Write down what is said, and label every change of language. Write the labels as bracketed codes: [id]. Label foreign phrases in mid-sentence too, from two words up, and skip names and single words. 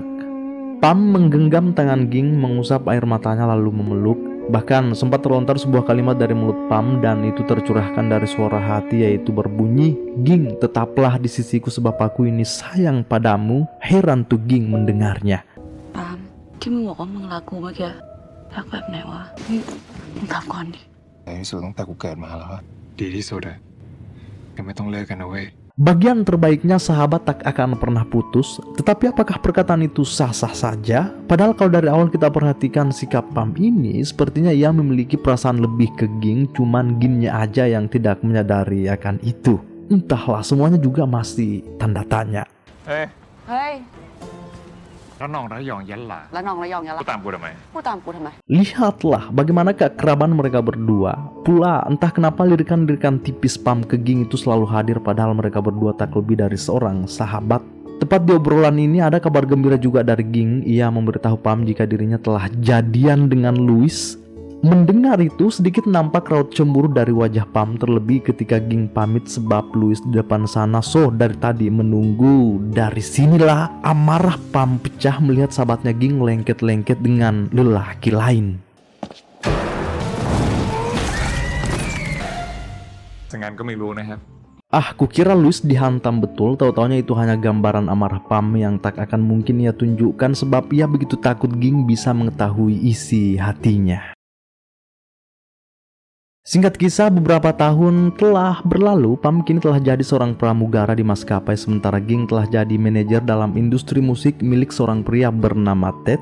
[id] Pam menggenggam tangan Ging, mengusap air matanya lalu memeluk. Bahkan sempat terlontar sebuah kalimat dari mulut Pam dan itu tercurahkan dari suara hati, yaitu berbunyi, "Ging, tetaplah di sisiku sebab aku ini sayang padamu." Heran tuh Ging mendengarnya. [th] ปาล์มที่มึงบอกว่ามึงรักกูเมื่อกี้รักแบบไหนวะมึงถามก่อนดิ ในที่สุดตั้งแต่กูเกิดมาแล้วอะ ดีที่สุดอะยังไม่ต้องเลิกกันนะเว้ย [id] Bagian terbaiknya sahabat tak akan pernah putus. Tetapi apakah perkataan itu sah-sah saja? Padahal kalau dari awal kita perhatikan sikap Pam ini, sepertinya ia memiliki perasaan lebih ke Ging, cuman Gingnya aja yang tidak menyadari akan itu. Entahlah, semuanya juga masih tanda tanya. [th] เฮ้ย เฮ้ย แล้วน้องระยองยันหลา แล้วน้องระยองยัง กู ล่ะ ตามกูทำไม พูดตามกูทำไม [id] Lihatlah bagaimana keakraban mereka berdua. Pula entah kenapa lirikan-lirikan tipis Pam ke Ging itu selalu hadir padahal mereka berdua tak lebih dari seorang sahabat. Tepat di obrolan ini ada kabar gembira juga dari Ging. Ia memberitahu Pam jika dirinya telah jadian dengan Louis. Mendengar itu, sedikit nampak raut cemburu dari wajah Pam, terlebih ketika Ging pamit sebab Louis di depan sana dari tadi menunggu. Dari sinilah amarah Pam pecah melihat sahabatnya Ging lengket-lengket dengan lelaki lain. [th] สังงานก็ไม่รู้นะครับ [id] Kukira Louis dihantam betul, tahu-taunya itu hanya gambaran amarah Pam yang tak akan mungkin ia tunjukkan sebab ia begitu takut Ging bisa mengetahui isi hatinya. Singkat kisah, beberapa tahun telah berlalu, Pam kini telah jadi seorang pramugara di maskapai, sementara Ging telah jadi manajer dalam industri musik milik seorang pria bernama Ted.